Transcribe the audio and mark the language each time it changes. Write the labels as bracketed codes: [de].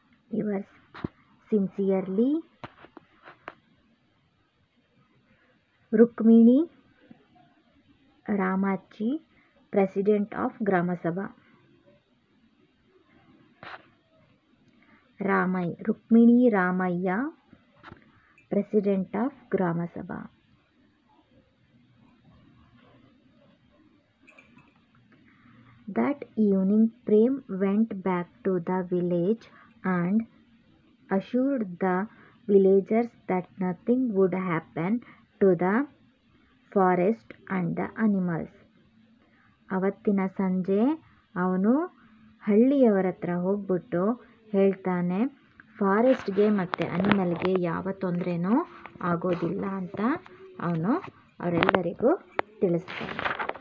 [en] Yours sincerely Rukmini Ramachi, president of Gram Sabha. Rukmini Ramaiah, president of Gram Sabha. That evening Prem went back to the village and assured the villagers that nothing would happen to the forest and the animals. [kn] ಅವತ್ತಿನ ಸಂಜೆ ಅವನು ಹಳ್ಳಿಯವರ ಹತ್ರ ಹೋಗ್ಬಿಟ್ಟು ಹೇಳ್ತಾನೆ, ಫಾರೆಸ್ಟ್ಗೆ ಮತ್ತು ಅನಿಮಲ್ಗೆ ಯಾವ ತೊಂದರೆನೂ ಆಗೋದಿಲ್ಲ ಅಂತ ಅವನು ಅವರೆಲ್ಲರಿಗೂ ತಿಳಿಸ್ತಾರೆ.